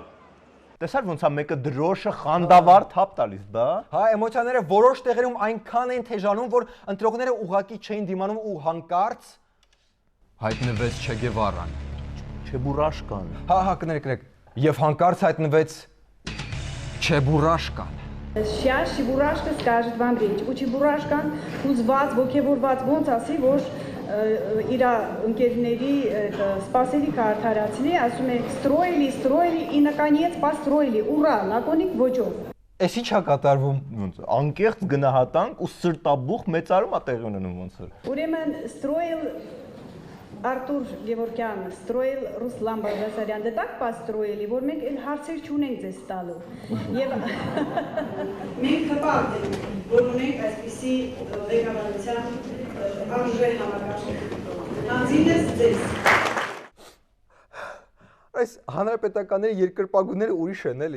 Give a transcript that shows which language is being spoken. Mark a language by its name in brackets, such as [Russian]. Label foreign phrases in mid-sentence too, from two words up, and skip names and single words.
[Armenian] Տեսար ոնց է մեկը դրոշը խանդավառ թափ տալիս, բա։ Հա, էմոցիաները որոշ տեղերում այնքան են թեժանում, որ ընտրողները ուղղակի չէին դիմանում ու հանկարծ հայտնվեց Չե Գևարան։ Չեբուրաշկան։ Հա, կներեք։ Եվ հանկարծ հայտնվեց Չեբուրաշկան։ [Russian] Сейчас Чебурашка скажет вам речь. [Armenian] У Чебурашкան ուզված, ոգևորված ոնց ասի, որ իր ընկերների սպասելի քարտարացնի, ասում է [Russian] строили и наконец построили. Ура, [Armenian] լակոնիկ ոճով։ Էս ի՞նչ է կատարվում։ Ոնց անկեղծ գնահատանք ու սրտաբուխ մեծարում է տեղի ունենում ոնց որ։ Ուրեմն строил Արտուր Գևորգյանը, строил Ռուսլան Բաղդասարյան, դե [Russian] так построили, [Armenian] որ մենք էլ հարցեր չունենք ձեզ տալու։ Եվ մենք հպարտ ենք, որ ունենք այսպիսի ղեկավարության արժե համակարգի։ Հանձինես ձեզ։ Այս հանրապետականների երկրպագուները ուրիշ են, էլի։